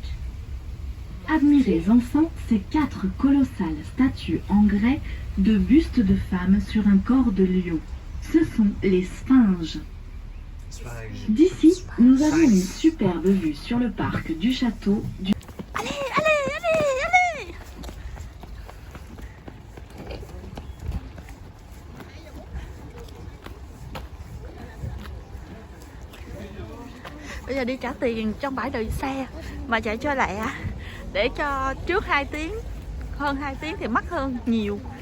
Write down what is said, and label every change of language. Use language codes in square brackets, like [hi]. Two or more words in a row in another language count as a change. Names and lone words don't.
[fr] Admirez enfin ces 4 colossales statues en grès de bustes de femmes sur un corps de lion. Ce sont les sphinges. D'ici, nous avons une superbe vue sur le parc du château du... Allez, allez, allez, allez. [vi] Bây giờ đi trả tiền trong bãi đợi xe mà chạy cho lẹ để cho trước 2 tiếng, hơn 2 tiếng thì mắc hơn nhiều.